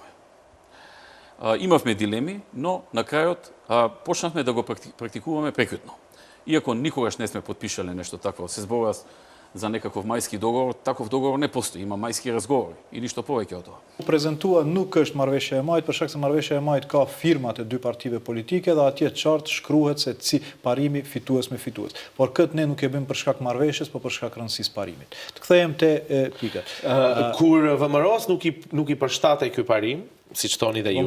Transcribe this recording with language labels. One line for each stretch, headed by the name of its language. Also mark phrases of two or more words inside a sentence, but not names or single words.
Macedonian: Имавме дилеми, но на крајот почнавме да го практикуваме прекјутно. Иако никогаш не сме подпишале нешто такво, се зборува за некаков мајски договор, таков договор не постои, има мајски разговори и ништо повеќе од тоа.
Albanian: Презентува nuk është marrëveshja e majt, për shkak se marrëveshja e majt ka firmat e dy partive politike dhe atje qartë shkruhet se si parimi fitues me fitues. Por këtë ne nuk e bëjmë për shkak marrëveshjes, por për shkak rëndësisë parimit. Të kthehem te pika. Kur VMRO-s nuk i përshtatej ky parim, si që thoni dhe ju.